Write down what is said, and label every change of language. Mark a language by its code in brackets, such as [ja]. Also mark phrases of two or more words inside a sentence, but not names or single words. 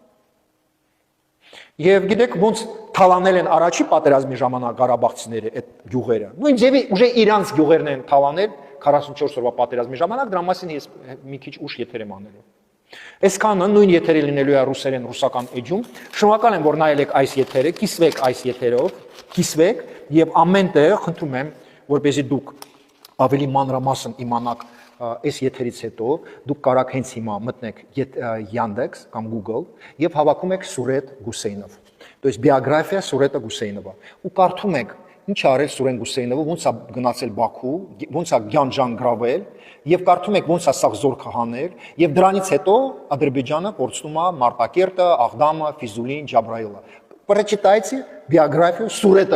[hy] Եվ գիտեք ոնց թալանել են առաջի պատերազմի ժամանակ ղարաբաղցիները այդ գյուղերը։ Նույն ձևի ուժը իրանց գյուղերն են թալանել 44 օրվա պատերազմի ժամանակ, դրա մասին ես մի քիչ ուշ եթեր եմ անելու։ Այսքանը նույն եթերը լինելու է ռուսերեն ռուսական էջում։ Շնորհակալ եմ, որ նայել եք այս եթերը, կիսվեք այս եթերով, կիսվեք եւ ամենտեղ խնդրում եմ, որպեսզի դուք ավելի մանրամասն իմանաք այս եթերից հետո դուք կարող հենց հիմա մտնեք Yandex կամ Google եւ հավաքում եք Սուրետ Գուսեյնով։ [ru] То есть биография [hy] Սուրետը Գուսեյնովա ու կարդում եք ինչ արել Սուրեն Գուսեյնովը, ոնց է գնացել Բաքու, ոնց է Գյանջան գրավել եւ կարդում եք ոնց է սա զորքը հանել եւ դրանից հետո Ադրբեջանը կորցնում է Մարտակերտը, Աղդամը, Ֆիզուլին, Ջաբրայիլը։ [ru] Прочитайте биографию [hy] Սուրետը